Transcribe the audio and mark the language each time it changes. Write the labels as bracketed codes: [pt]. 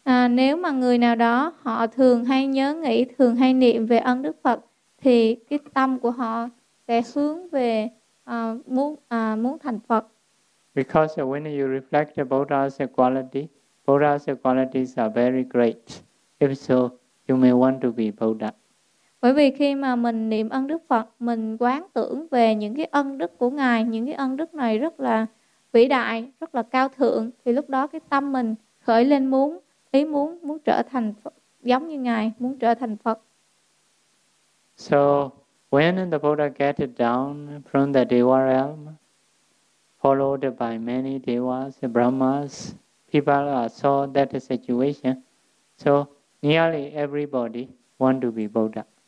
[vi] Nếu mà người nào đó họ thường hay nhớ nghĩ, thường hay niệm về ân Đức Phật thì cái tâm của họ sẽ hướng về muốn thành Phật. [en] Because when you reflect Buddha's quality, Buddha's qualities are very great. If so, you may want to be Buddha. [vi] Bởi vì khi mà mình niệm ân Đức Phật, mình quán tưởng về những cái ân đức của Ngài, những cái ân đức này rất là vĩ đại, rất là cao thượng, thì lúc đó cái tâm mình khởi lên muốn trở thành Phật, giống như Ngài, muốn trở thành Phật. [en] So, when the Buddha get down from the Deva realm, followed by many Devas, Brahmas, people saw that situation. So, nearly everybody want to be Buddha.